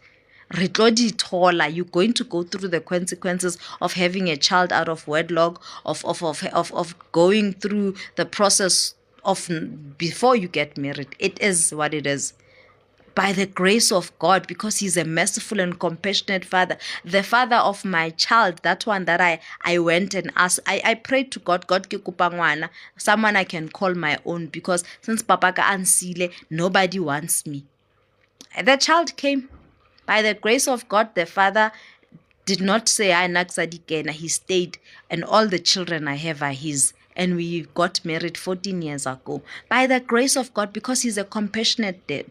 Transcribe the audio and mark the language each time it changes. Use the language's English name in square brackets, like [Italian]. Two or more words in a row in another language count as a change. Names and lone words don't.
[English] You're going to go through the consequences of having a child out of wedlock, of going through the process of before you get married. It is what it is. By the grace of God, because he's a merciful and compassionate father, the father of my child, that one that I went and asked, I prayed to God, God [Southern Sotho] ke kopa ngwana, [English] someone I can call my own, because since [Southern Sotho] papa ka ansile, [English] nobody wants me. The child came. By the grace of God, the father did not say, he stayed, and all the children I have are his. And we got married 14 years ago. By the grace of God, because he's a compassionate dad.